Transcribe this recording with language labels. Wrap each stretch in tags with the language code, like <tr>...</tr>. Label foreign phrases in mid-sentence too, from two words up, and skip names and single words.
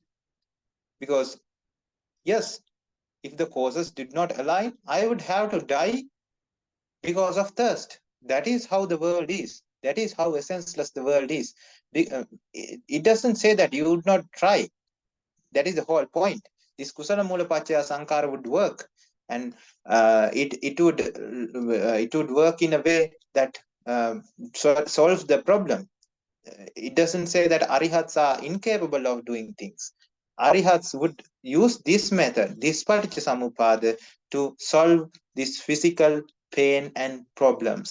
<en>Because yes, if the causes did not align, I would have to die because of thirst. That is how the world is. That is how essenceless the world is. It doesn't say that you would not try. That is the whole point. This</en> <pi>kusala mula pachaya sankara</pi> <en>would work, and it would work in a way that solves the problem. It doesn't say that arihats are incapable of doing things. Arihats would use this method, this</en> <pi>Paṭicca Samuppāda,</pi> <en>to solve this physical pain and problems.</en>